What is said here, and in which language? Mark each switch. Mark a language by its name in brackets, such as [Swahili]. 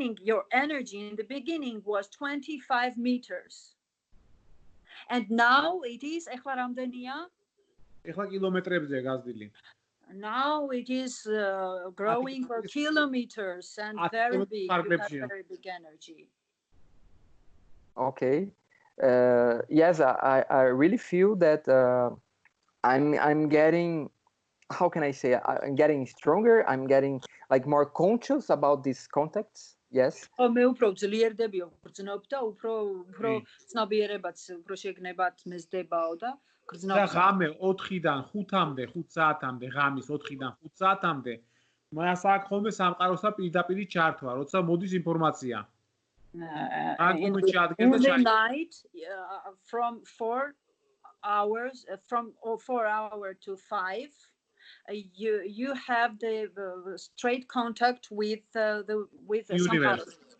[English] Your energy in the beginning was 25 meters. And now it is [Georgian] ეხლა რამდენია? ეხლა კილომეტრებზე გაზრდილი. [English] Now it is growing for kilometers and very big. You have very big energy. Okay. Yes, I really feel that I'm getting, how can I say, I'm getting stronger. I'm getting like more conscious about these contacts. Yes. [Georgian] მე უფრო ძლიერდებიო, გრძნობ და უფრო ცნობიერებაც უფრო შეგნებათ მეზდებაო და გრძნობ. და ღამე 4-დან 5-მდე, 5 საათამდე, ღამის 4-დან 5 საათამდე მას აქვს ხოლმე სამყაროსა პირდაპირ ჩართვა, როცა მოდის ინფორმაცია. [English] In the night, from 4 hours, from 4 hours to 5, you have the straight contact with the universe.